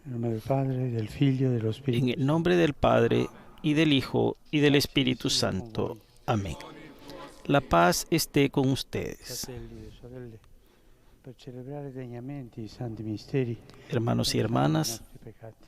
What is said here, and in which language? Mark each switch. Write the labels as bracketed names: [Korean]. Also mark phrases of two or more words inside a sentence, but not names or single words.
[Italian] del Padre, del Figlio e dello [Spanish] En [Italian] Spirito [Spanish] el nombre del Padre, y del Hijo, y del Espíritu Santo. Amén. La paz esté con ustedes. [Italian] Fratelli e sorelle, per celebrare degnamente i santi misteri, [Spanish] Hermanos y [Italian] confessiamo i [Spanish] hermanas, [Italian] nostri peccati.